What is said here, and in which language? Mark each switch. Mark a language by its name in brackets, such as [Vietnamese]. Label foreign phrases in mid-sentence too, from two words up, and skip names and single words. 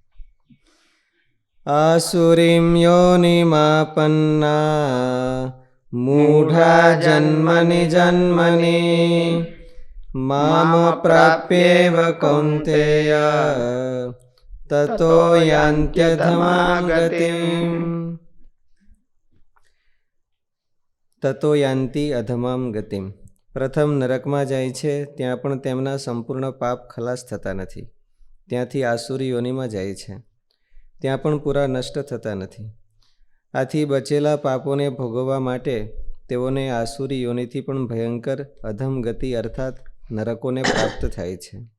[Sanskrit] आसुरीं योनिमापन्ना मूढा जन्मनि जन्मनि माम प्राप्येव कौन्तेय ततो यान्त्यधमां गतिम्। તતો યાંતિ અધમામ ગતિમ. [Gujarati] પ્રથમ નરકમાં જાય છે, ત્યાં પણ તેમના સંપૂર્ણ પાપ ખલાસ થતા નથી. ત્યાંથી આસુરી યોનિમાં જાય છે, ત્યાં પણ પૂરા નષ્ટ થતા નથી. આથી બચેલા પાપોને ભોગવવા માટે તેઓને આસુરી યોનિથી પણ ભયંકર અધમ ગતિ અર્થાત નરકોને પ્રાપ્ત થાય છે.